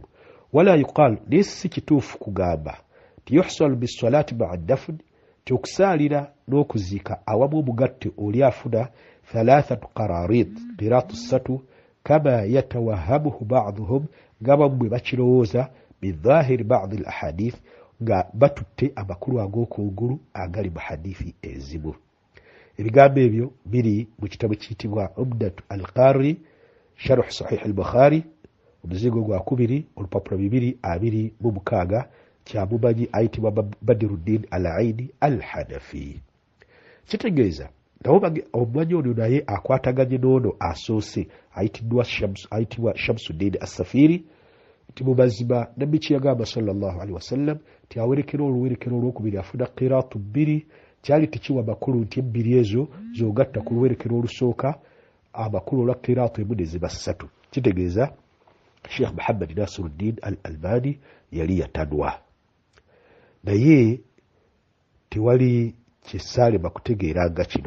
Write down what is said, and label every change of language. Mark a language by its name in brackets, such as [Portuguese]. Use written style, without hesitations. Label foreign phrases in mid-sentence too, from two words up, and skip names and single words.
[Arabic] ولا يقال [Ganda] naye si kituufu kugamba nti [Arabic] يحصل بالصلاة مع الدفن [Ganda] nti okusaalira n'okuziika awamu omugatte oli afuna 3 [Arabic] قراريط قيراط 3 كما يتوهمه بعضهم [Ganda] nga bamwe bakirowooza [Arabic] بظاهر بعض الأحاديث [Ganda] nga batutte amakulu ag'okungulu agali mu hadithi ezimu. ebigambo ebyo biri mu kitabo kiyitibwa Umdatu al-Qari sharh sahih al-Bukhari omuzingo gwa 2 olupapula 226 kya mumanyi ayitibwa Badruddin al-Aini al-Hanafi. kitegeeza omumanyi ono naye akwataganye n'ono asoose ayitibwa Shamsuddin as-Safiri nti mu mazima nabbi kye yagamba [Arabic] صلى الله عليه وسلم [Ganda] ti awerekera oluwerekero olwokubiri afuna qiraatu 2 kyali tekiwa makulu nti 2 ezo zogatta ku luwerekero olusooka amakulu olwa qiraatu emu ne ziba 3. kitegeeza Sheikh Muhammad Nasiruddin al-Albani yali yatanwa naye tewali kyesaalema kutegeera nga kino.